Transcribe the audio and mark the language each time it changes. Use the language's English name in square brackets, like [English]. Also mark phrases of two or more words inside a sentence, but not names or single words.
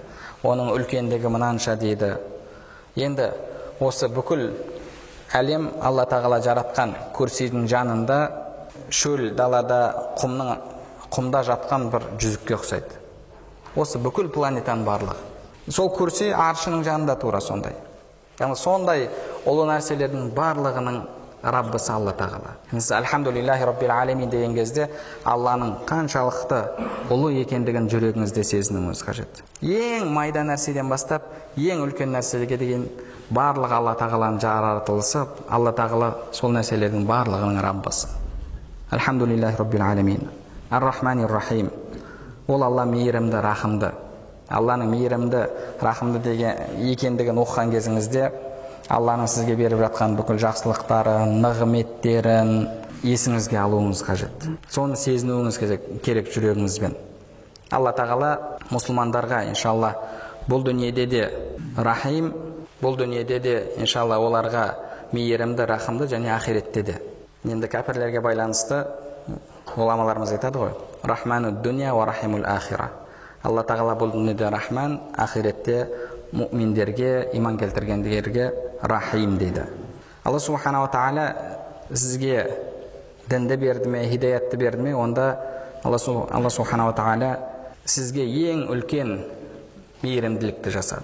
[Kazakh] Оның үлкендігі мынанша дейді. Енді осы бүкіл әлем Алла тағала жаратқан күрсидің жанында шөл далада құмда жатқан бір жүзікке ұқсайды. Осы бүкіл планетаның барлығы. Сол күрси аршының жанында тура сондай. Яғни сондай ұлы нәрселердің барлығының Раббысы Алла тағала. Сіз [Arabic] الحمد لله رب العالمين [Kazakh] деген кезде Алланың қаншалықты ұлы екендігін жүрегіңізде сезінуіңіз қажет. Ең майда нәрседен бастап, ең үлкен нәрсеге деген барлық Алла тағаланың жаратылысы, Алла тағала сол нәрселердің барлығының Раббысы. [Arabic] الحمد لله رب العالمين. الرحمن الرحيم. [Kazakh] Ол Алла мейірімді, рахымды. Алланың мейірімді, рахымды деген екендігін оқыған кезіңізде Алланың сізге беріп жатқан бүкіл жақсылықтарын, нығметтерін есіңізге алуыңыз қажет. Соны сезінуіңіз керек жүрегіңізбен. Алла тағала мұсылмандарға иншалла бұл дүниеде де рахим, бұл дүниеде де иншалла оларға мейірімді, рахымды және ақиретте де. Енді кәпірлерге байланысты ғұламаларымыз айтады ғой: [Arabic] رحمن الدنيا ورحيم الآخرة. [Kazakh] Алла тағала бұл дүниеде рахман, ақиретте мұъминдерге, иман келтіргендерге рахим дейді. Алла [Arabic] سبحانه وتعالى [Kazakh] сізге дінді берді ме, хидаятты берді ме, онда Алла [Arabic] سبحانه وتعالى [Kazakh] сізге ең үлкен мейірімділікті жасады.